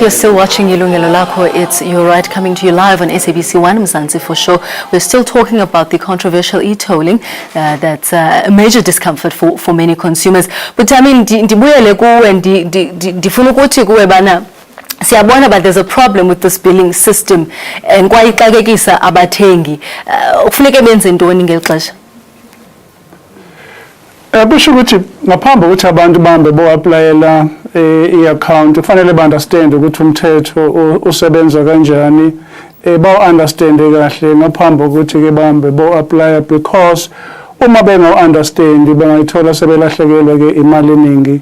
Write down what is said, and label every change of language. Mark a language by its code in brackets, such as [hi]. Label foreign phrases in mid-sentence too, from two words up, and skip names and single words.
[en] You're still watching YilungeloLakho. It's Your Right coming to you live on SABC 1 Mzansi for sure. We're still talking about the controversial e-tolling. That's a major discomfort for many consumers. But I mean, siyabona, but there's a problem with this billing system and [xh] kwayixakekisa abathengi. Kufuneka benze ntoni ngeli xesha? [zu] Bisho ukuthi ngaphambi ukuthi abantu bahambe bo-aplayela i-account kufanele ba-understand ukuthi umthetho usebenza kanjani, bawu-understande kahle ngaphambi ukuthi-ke bahambe bo-aplaya, because uma bengawu-understandi bangayithola sebelahlekelwa-ke imali eningi.